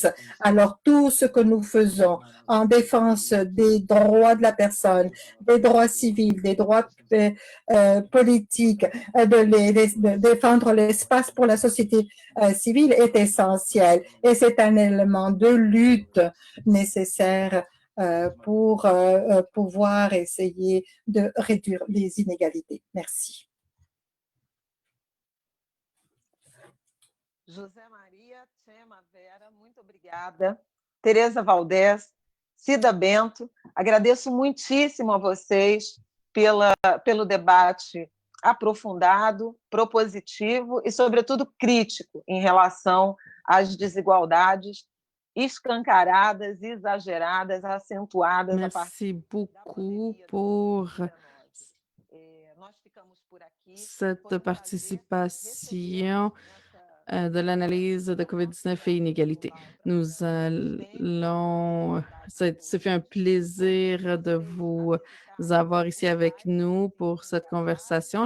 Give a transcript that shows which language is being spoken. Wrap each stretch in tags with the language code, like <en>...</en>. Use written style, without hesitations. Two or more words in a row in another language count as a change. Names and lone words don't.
<fr>Alors, tout ce que nous faisons en défense des droits de la personne, des droits civils, des droits politiques, de défendre l'espace pour la société civile est essentiel. Et c'est un élément de lutte nécessaire pour pouvoir essayer de réduire les inégalités. Merci.</fr> <pt>José Maria, Chema, Vera, muito obrigada. Tereza Valdez, Cida Bento, agradeço muitíssimo a vocês pelo debate aprofundado, propositivo e, sobretudo, crítico em relação às desigualdades escancaradas, exageradas, acentuadas.</pt> <fr>Merci beaucoup pour cette participation de l'analyse de COVID-19 et inégalité. Nous allons, ça fait un plaisir de vous avoir ici avec nous pour cette conversation.</fr>